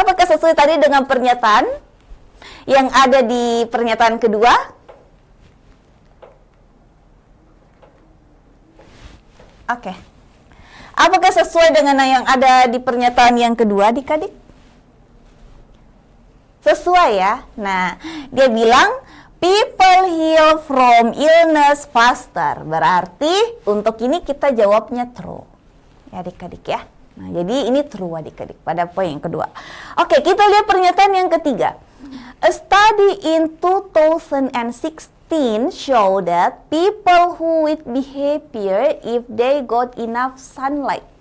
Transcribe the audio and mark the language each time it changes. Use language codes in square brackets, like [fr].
[id] Apakah sesuai tadi dengan pernyataan yang ada di pernyataan kedua? Oke. Apakah sesuai dengan yang ada di pernyataan yang kedua, adik-adik? Sesuai ya. Nah, dia bilang [en] people heal from illness faster. [id] Berarti untuk ini kita jawabnya true. Ya adik-adik ya. Nah, jadi ini true adik-adik pada poin yang kedua. Oke, kita lihat pernyataan yang ketiga. [en] A study in 2016 show that people who would be happier if they got enough sunlight.